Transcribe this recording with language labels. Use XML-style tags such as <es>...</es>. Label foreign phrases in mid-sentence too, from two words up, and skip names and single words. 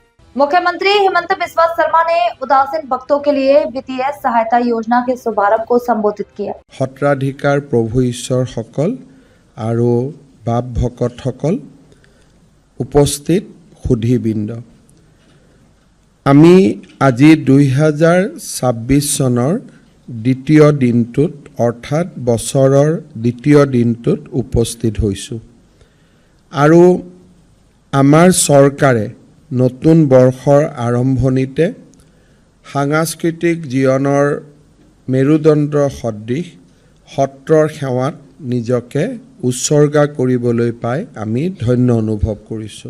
<hi>मुख्यमंत्री हिमंत बिस्वा शर्मा ने उदासीन भक्तों के लिए वित्तीय सहायता योजना के शुभारंभ को संबोधित किया।</hi> <as>সত্ৰাধিকাৰ প্ৰভু ঈশ্বৰসকল আৰু বাপ ভকতসকল উপস্থিত সুধীবৃন্দ, আমি আজি 2026 চনৰ দ্বিতীয় দিনটোত অৰ্থাৎ বছৰৰ দ্বিতীয় দিনটোত উপস্থিত হৈছোঁ আৰু আমাৰ চৰকাৰে নতুন বৰ্ষৰ আৰম্ভণিতে সাংস্কৃতিক জীৱনৰ মেৰুদণ্ড সদৃশ সত্ৰৰ সেৱাত নিজকে উৎসৰ্গা কৰিবলৈ পাই আমি ধন্য অনুভৱ কৰিছোঁ।</as>